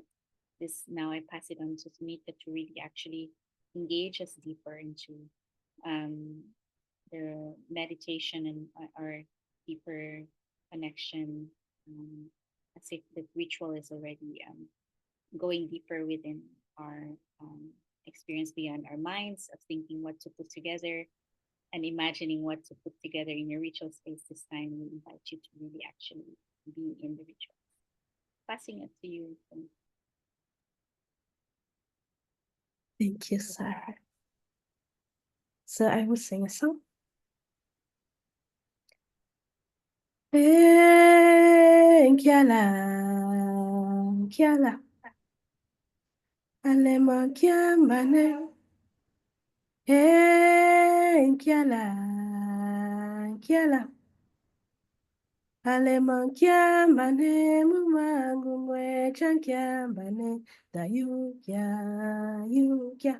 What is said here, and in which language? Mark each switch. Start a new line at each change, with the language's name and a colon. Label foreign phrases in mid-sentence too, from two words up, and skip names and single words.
English: This now I pass it on to Sonita to really actually engage us deeper into the meditation and our deeper connection, as if the ritual is already going deeper within our experience beyond our minds of thinking what to put together and imagining what to put together in your ritual space. This time we invite you to really actually be in the ritual. Passing it to you. Thank you, Sarah. So I will sing a song.
Kimbundu: Kiala, kiala, alema kiambane. Kiala, kiala, alema kiambane, mumangu mwe chankiambane, da yukia.